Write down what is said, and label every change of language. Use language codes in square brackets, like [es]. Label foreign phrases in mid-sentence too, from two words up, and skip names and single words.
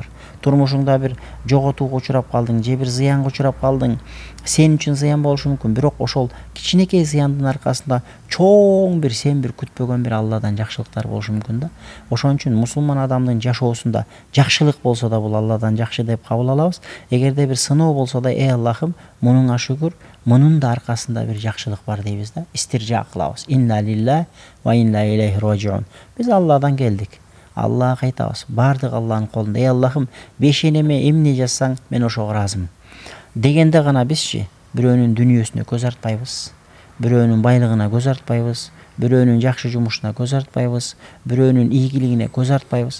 [ky] Турмушуңда бир жоготууга учурап калдың, же бир зыянга учурап калдың, сен үчүн зыян болушу мүмкүн, бирок ошол кичинекей зыяндын аркасында чоң бир сен бир күтпөгөн бир Алладан жакшылыктар болушу мүмкүн да. Ошон үчүн мусулман адамдын жашоосунда жакшылык болсо да бул Алладан жакшы деп кабыл алабыз. Эгерде бир сыноо болсо да, Аллахым, мунуңа шүгүр, мунун да аркасында бир жакшылык бар дейбиз да. Истиржа кылабыз. [ar] إنا لله وإنا إليه راجعون. [ky] Биз Алладан келдик. Аллага кайтабыз. Бардык Алланын колунда. Аллахым, бешенеме эмне жазсаң, мен ошого ыраазымын. Дегенде гана бизчи бирөөнүн дүнүйөсүнө көз артпайбыз, бирөөнүн байлыгына көз артпайбыз, бирөөнүн жакшы жумушуна көз артпайбыз, бирөөнүн ийгилигине көз артпайбыз.